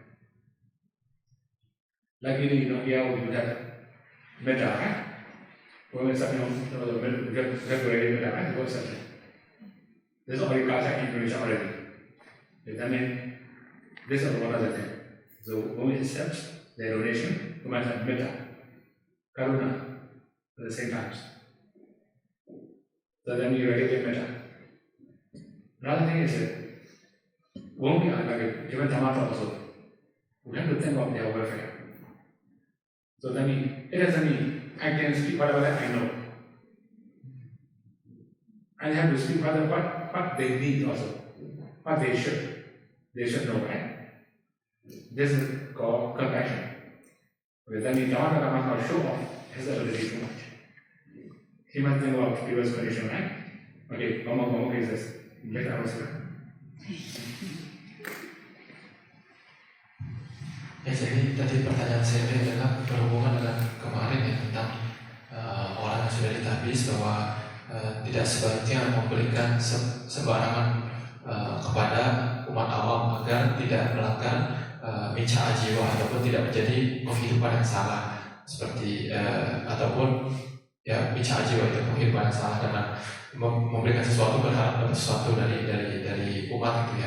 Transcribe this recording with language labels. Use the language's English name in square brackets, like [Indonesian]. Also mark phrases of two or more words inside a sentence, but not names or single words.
[English] Luckily, here we do have metta, right? When we start, get ready metta, right? Go settle. This is already culture information already. That means this is one other thing. So when we accept the donation, we must have [Pali] metta, karuna [English] at the same time. So then you ready with metta. Another thing is that when we are like given Dhamma also, we have to think of their welfare. So then it doesn't mean I can speak whatever I know. I have to speak what they need also, what they should know, right? This is called compassion. Okay, then you don't have to show off his ability too much. He must think about people's condition, right? Okay, one more cases. Let us go. [Indonesian] Ya, jadi tadi pertanyaan saya adalah berhubungan dengan kemarin ya tentang orang yang sudah ditahbis bahwa tidak sebaiknya memberikan sembarangan kepada umat awam agar tidak melanggar [Pali] micca ajiwa [Indonesian] ataupun tidak menjadi penghidupan yang salah seperti ataupun ya [Pali] micca ajiwa [Indonesian] itu penghidupan yang salah dengan memberikan sesuatu berharap dapat sesuatu dari umat gitu ya.